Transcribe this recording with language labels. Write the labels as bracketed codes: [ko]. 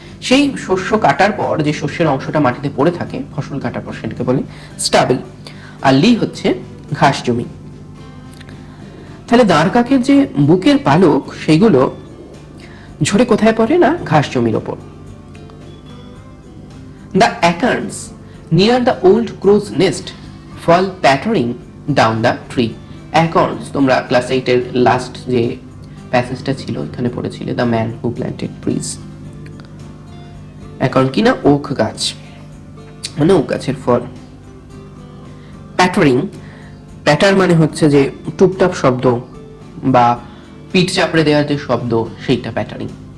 [bn] সেই শস্য কাটার পর যে শস্যের অংশটা মাটিতে পড়ে থাকে ফসল কাটার পর, সেটাকে বলে স্টাবল। আর লি হচ্ছে ঘাস জমি। তাহলে দাঁড় কাকের যে বুকের পালক সেগুলো ঝরে কোথায় পড়ে না, ঘাস জমির ওপর। [en] The acorns near the old crow's nest fall pattering down the tree. [bn] acorns তোমরা ক্লাস 8 এর লাস্ট যে প্যাসেজটা ছিল এখানে পড়েছিলে, the man who planted trees. acorn কি না, ওক গাছ, মানে ওক গাছের ফল। প্যাটারিং, প্যাটার মানে হচ্ছে যে টুপটাপ শব্দ বা পিঠ চাপড়ে দেওয়ার যে শব্দ, সেইটা প্যাটারিং।